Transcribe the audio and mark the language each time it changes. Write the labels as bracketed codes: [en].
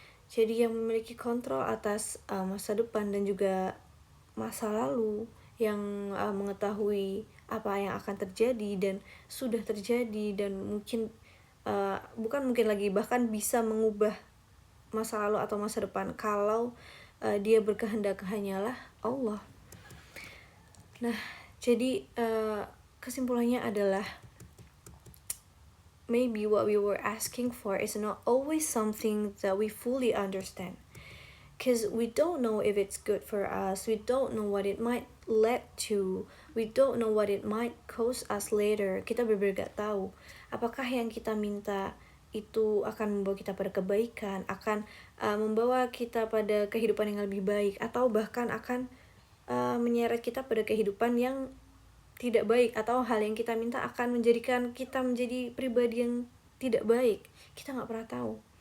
[id] Jadi yang memiliki kontrol atas masa depan dan juga masa lalu, yang mengetahui apa yang akan terjadi dan sudah terjadi, dan mungkin bukan mungkin lagi, bahkan bisa mengubah masa lalu atau masa depan kalau dia berkehendak, hanyalah Allah. Nah, jadi kesimpulannya adalah, [en] maybe what we were asking for is not always something that we fully understand, because we don't know if it's good for us, we don't know what it might lead to, we don't know what it might cost us later. [id] Kita benar-benar gak tahu apakah yang kita minta itu akan membawa kita pada kebaikan, akan membawa kita pada kehidupan yang lebih baik, atau bahkan akan menyeret kita pada kehidupan yang tidak baik, atau hal yang kita minta akan menjadikan kita menjadi pribadi yang tidak baik. Kita gak pernah tahu.